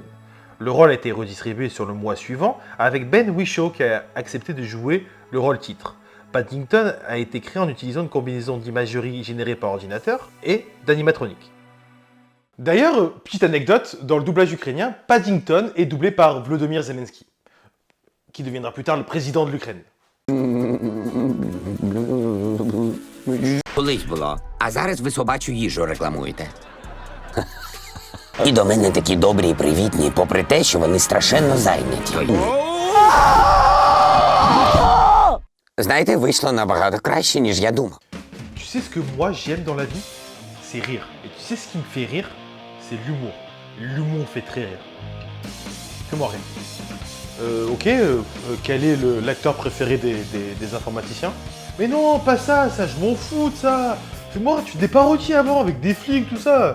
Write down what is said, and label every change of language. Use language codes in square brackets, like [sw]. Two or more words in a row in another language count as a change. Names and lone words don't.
[fr] Le rôle a été redistribué sur le mois suivant avec Ben Whishaw qui a accepté de jouer le rôle titre. Paddington a été créé en utilisant une combinaison d'imagerie générée par ordinateur et d'animatronique. D'ailleurs, petite anecdote, dans le doublage ukrainien, Paddington est doublé par Volodymyr Zelensky, qui deviendra plus tard le président de l'Ukraine. [uk] Колись було, а зараз ви собачу їжу рекламуєте. І до мене такі добрі і привітні, попри те, що вони страшенно зайняті. Знаєте, вийшло набагато краще, ніж я думав. [fr] Tu sais ce que moi j'aime dans la vie? C'est rire. Et tu sais ce qui me fait rire? C'est l'humour. L'humour fait très rire. Fais-moi rire. Quel est l'acteur préféré des informaticiens? Mais non, pas ça, je m'en fous de ça. Fais-moi rire, tu fais des parodies avant avec des flics, tout ça.